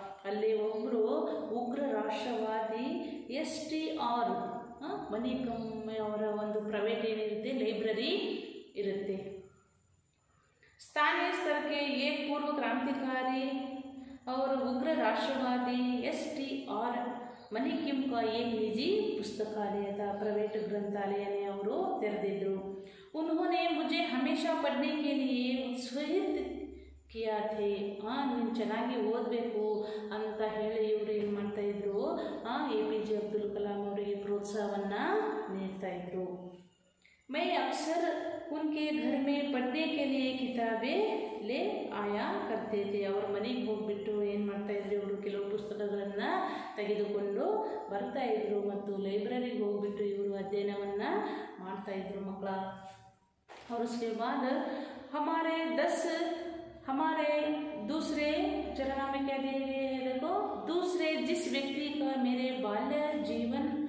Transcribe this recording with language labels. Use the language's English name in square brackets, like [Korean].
[Kannada] ಅಲ್ಲಿ ಒಬ್ಬರು ಉಗ್ರ ರಾಷ್ಟ್ರವಾದಿ STR ಮಣಿಕಮ್ ಅವರ ಒಂದು ಪ್ರೈವೇಟ್ ಏನಿರುತ್ತೆ, ಲೈಬ್ರರಿ ಇರುತ್ತೆ. ಸ್ಥಾನೀಯ ಸ್ತರಕ್ಕೆ [Hindi] एक पूर्व क्रांतिकारी और उग्र राष्ट्रवादी STR मणिकिम का एक निजी पुस्तकालय था. [Kannada] ಪ್ರೈವೇಟ್ ಗ್ರಂಥಾಲಯನೇ ಅವರು ತೆರೆದಿದ್ದರು. [Hindi] उन्होंने मुझे हमेशा पढ़ने के लिए उत्साहित किया थे. [Kannada] ನೀನು ಚೆನ್ನಾಗಿ ಓದಬೇಕು ಅಂತ ಹೇಳಿ ಇವರು ಏನು ಮಾಡ್ತಾಯಿದ್ರು, APJ ಅಬ್ದುಲ್ ಕಲಾಂ ಅವರಿಗೆ ಪ್ರೋತ್ಸಾಹವನ್ನು ನೀಡ್ತಾಯಿದ್ರು. [Hindi] मैं अक्सर उनके घर में पढ़ने के लिए किताबें ले आया करते थे. [Kannada] ಅವ್ರ ಮನೆಗೆ ಹೋಗಿಬಿಟ್ಟು ಏನು ಮಾಡ್ತಾಯಿದ್ರು, ಇವರು ಕೆಲವು ಪುಸ್ತಕಗಳನ್ನು ತೆಗೆದುಕೊಂಡು ಬರ್ತಾಯಿದ್ರು ಮತ್ತು ಲೈಬ್ರರಿಗೆ ಹೋಗಿಬಿಟ್ಟು ಇವರು ಅಧ್ಯಯನವನ್ನು ಮಾಡ್ತಾಯಿದ್ರು ಮಕ್ಕಳ. [Hindi] और उसके बाद हमारे दूसरे चरण में क्या दिए गए हैं, देखो, दूसरे जिस व्यक्ति का मेरे बाल्य जीवन